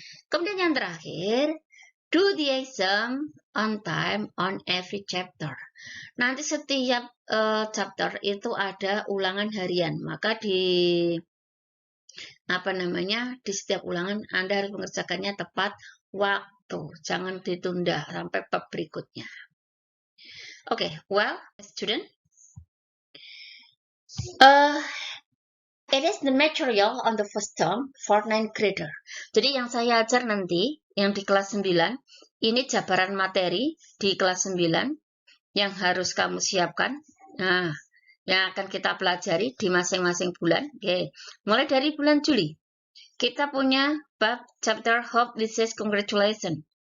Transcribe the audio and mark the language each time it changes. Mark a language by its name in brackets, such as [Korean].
[Indonesian] Kemudian yang terakhir, [English] do the exam on time on every chapter. [Indonesian] Nanti setiap chapter itu ada ulangan harian, maka di setiap ulangan Anda harus mengerjakannya tepat waktu, jangan ditunda sampai bab berikutnya. [English] Oke, well, student, it is the material on the first term for 9th grader. [Indonesian] Jadi yang saya ajar nanti, yang di kelas 9, ini jabaran materi di kelas 9 yang harus kamu siapkan. Nah, yang akan kita pelajari di masing-masing bulan. Oke, mulai dari bulan Juli. Kita punya bab chapter Hope, Wishes, Congratulations.